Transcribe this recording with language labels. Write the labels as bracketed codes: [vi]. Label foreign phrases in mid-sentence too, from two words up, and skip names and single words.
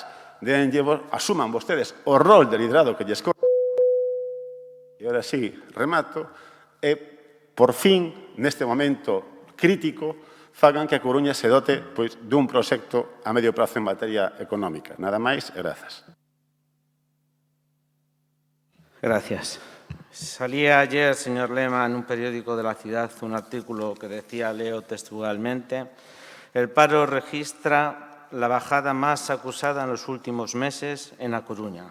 [gl] Asuman vostedes o rol de liderado que lles corresponde. E agora sí, remato, e por fin, neste momento crítico, fagan que a Coruña se dote dun proxecto a medio prazo en materia económica. Nada máis e grazas. [es] Gracias. Salía ayer, señor Lema, en un periódico de la ciudad un artículo que decía, leo textualmente, el paro registra la bajada más acusada en los últimos meses en A Coruña.